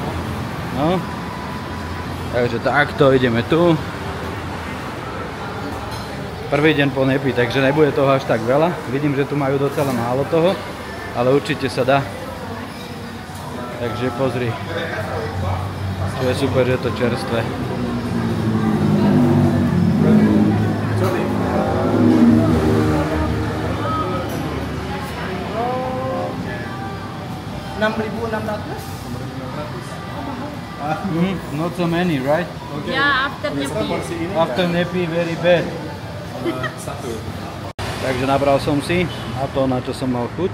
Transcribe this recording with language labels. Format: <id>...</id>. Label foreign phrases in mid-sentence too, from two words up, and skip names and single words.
<sk>No. Takže takto ideme tu. Prvý deň po nepi, takže nebude toho až tak veľa. Vidím, že tu majú docela málo toho. Ale určite sa dá. Takže pozri, čo je super, že je to čerstvé.</sk> <en>Not so many, right? Okay. Yeah, after Nepi. After Nepi, very bad.</en> <sk>Takže nabral som si a to, na čo som mal chuť.</sk>